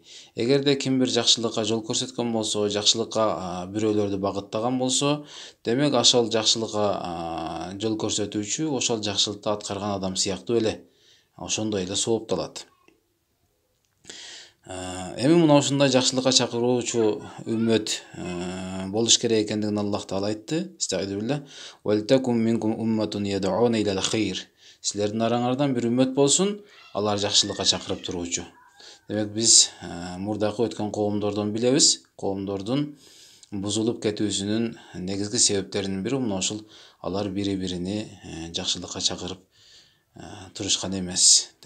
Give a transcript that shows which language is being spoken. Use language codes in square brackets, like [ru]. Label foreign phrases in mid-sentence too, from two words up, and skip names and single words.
[ky] Эгерде ким бир жакшылыкка жол көрсөткөн болсо, жакшылыкка бирөөлөрдү багыттаган болсо, демек ошол жакшылыкка жол көрсөтүүчү ошол жакшылыкты аткарган адам сыяктуу эле, ошондой эле сооптолот. Эми мына ушундай жакшылыкка чакыруучу үммөт болуш керек экендигин Аллах Таала айтты. Истагфируллах. [ar] "ولتكن منكم أمة يدعون إلى الخير". [ky] Силердин араңардан бир үммөт болсун, алар жакшылыкка чакырып туруучу. Демек биз мурдакы өткөн коомдордон билебиз, коомдордун бузулуп кетүүсүнүн негизги себептеринин бири мына ушул алар бири-бирини жакшылыкка чакырып турушкан эмес деп.